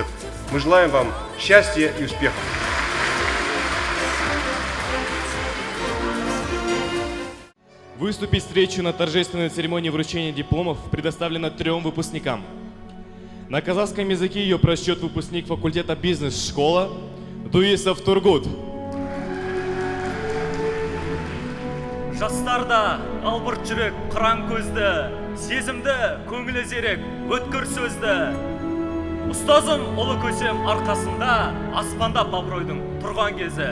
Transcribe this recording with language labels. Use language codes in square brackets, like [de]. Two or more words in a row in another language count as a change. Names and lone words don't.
[ru] Мы желаем вам счастья и успехов. Выступить встречу на торжественной церемонии вручения дипломов предоставлено 3 выпускникам. На казахском языке ее прочтет выпускник факультета бизнес-школа Дуисов Тургут. [kk] Жастарда албырт жүрек, қыран көзді, сезімді, көңілі зерек, өткір сөзді. Ұстазым ұлы көсем арқасында, аспанда абыройдың тұрған кезі.